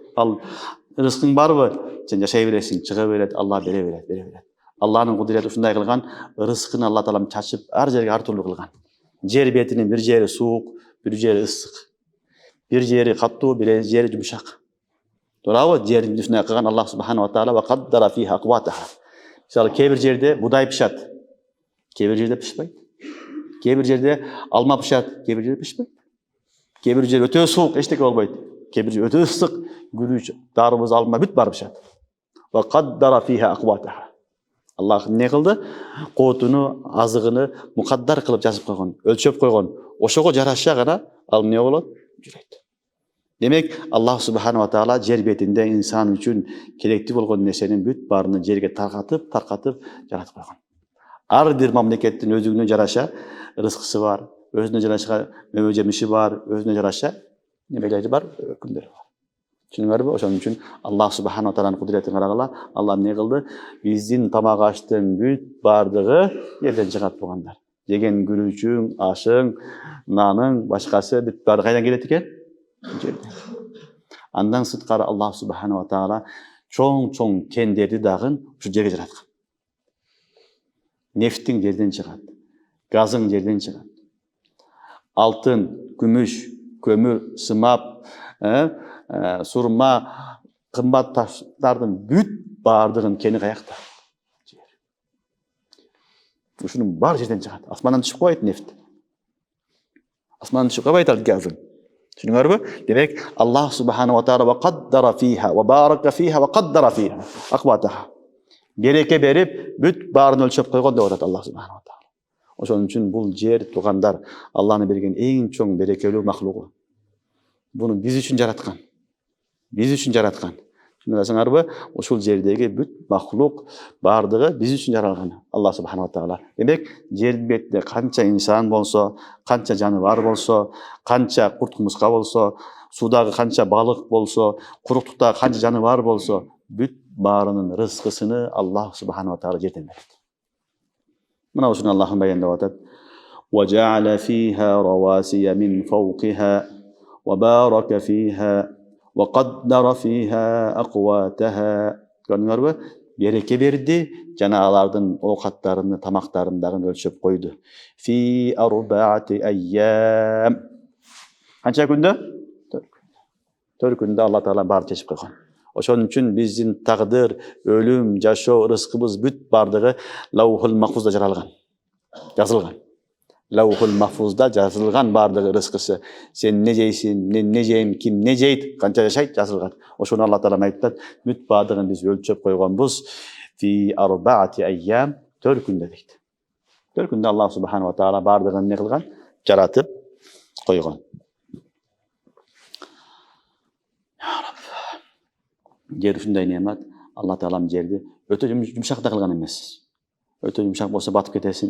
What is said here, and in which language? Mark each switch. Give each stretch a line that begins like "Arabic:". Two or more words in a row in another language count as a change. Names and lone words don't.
Kyrgyz: Ал рызкың барбы? Сен жашай бересиң, чыга берет, Алла бере берет. Алланын кудурети ушундай кылган, рызкын Алла таалам чачып, ар жерге ар түрлүү кылган. Жер бетинин бир жери суук, бир жери ысык. Bir jeri kаттуу, bir jeri жумшак. Туурабы? Жердин ушундай кылган
Arabic: الله سبحانه وتعالى وقدر فيها أقواتها.
Kyrgyz: Мисалы кээ бир жерде будай пишат, кээ бир жерде пишпайт. Кээ бир жерде алма пишат, кээ бир жерде пишпайт. Кээ бир жер өтө суук, эчтеке болбойт. Кээ бир жер өтө ысык, гүрүч, дарбыз, алма бүт бары пишат.
Arabic: وقدر فيها أقواتها.
Kyrgyz: Аллах эмне кылды? Коотуну, азыгыны мукаддар кылып жазып койгон, өлчөп койгон. Ошого жараша гана ал эмне болот? Жүрөйт. Демек,
Arabic: الله سبحانه وتعالى
Kyrgyz: жер бетинде инсан үчүн керектүү болгон нерсенин бүт баарыны жерге таркатып жаратып койгон. Ар бир мамлекеттин өзүнө жараша рызкысы бар, өзүнө жараша мөбө жемиши бар, өзүнө жараша немелери бар, өкүмдөрү бар. Түшүнүңөрбү? Ошон үчүн
Arabic: الله سبحانه وتعالى
Kyrgyz: кудуретин карагыла, Алла эмне кылды? Биздин тамак аштын бүт бардыгы жерден чыгат болгондар. Жеген күрүчүң, ашың, наның, башкасы бүт баары кайдан келет экен? Жерден. Андан сырткары
Arabic: الله سبحانه وتعالى
Kyrgyz: чоң кендерди дагы ушу жерге жараткан. Нефтиң жерден чыгат, газың жерден чыгат. Алтын, күмүш, көмүр, сымап, сурма, кымбат таштардын бүт бардыгын кени каякта? Жер. Ушунун бар жерден чыгат. Асмандан түшүп койбойт нефт. Асмандан түшүп койбойт ал газың. Түшүнүңөрбү? Демек,
Arabic: الله سبحانه وتعالى وقدر فيها وبارك فيها وقدر فيها أقواتها.
Kyrgyz: Береке берип, бүт баарын өлчөп койгон деп атат
Arabic: الله سبحانه وتعالى.
Kyrgyz: Ошон үчүн бул жер туугандар Алланы берген эң чоң берекелүү махлугу. Буну биз үчүн жараткан. Биз үчүн жараткан. Түшүнөсүңөрбү? Ушул жердеги бүт махлук бардыгы биз үчүн жаралган
Arabic: الله سبحانه وتعالى.
Kyrgyz: Демек, жер бетинде канча инсан болсо, канча жаныбар болсо, канча курт муска болсо, суудагы канча балык болсо, куруктукта канча жаныбар болсо, бүт баарынын рызкысыны
Arabic: الله سبحانه وتعالى
Kyrgyz: жерден берет. Мына ушуну Аллахым баяндап атат.
Arabic: وجعل فيها رواسي من فوقها وبارك فيها وقدر فيها أقواتها. Көрдүңөрбү?
Kyrgyz: Береке берди, жана алардын оокаттарыны, тамактарын дагы өлчөп койду.
Arabic: في أربعة أيام.
Kyrgyz: Канча күндө? 4 күндө Алла таала баарын чечип койгон. Ошон үчүн биздин тагдыр, өлүм, жашоо, рызкыбыз бүт бардыгы
Arabic: اللوح المحفوظ
Kyrgyz: жаралган, жазылган.
Arabic: اللوح المحفوظ
Kyrgyz: жазылган бардыгы рызкысы. Сен не жейсиң, не жейм, ким не жейт, канча жашайт жазылган. Ошону Алла Таала айтат, бүт бардыгын биз өлчөп койгонбуз.
Arabic: في أربعة أيام,
Kyrgyz: 4 күндө дейт. 4 күндө
Arabic: الله سبحانه وتعالى
Kyrgyz: бардыгын не кылган? Жаратып койгон. Жер ушундай немат. Алла Таалам жерди өтө жумшак да кылган эмес. Өтө жумшак болсо батып кетесиң.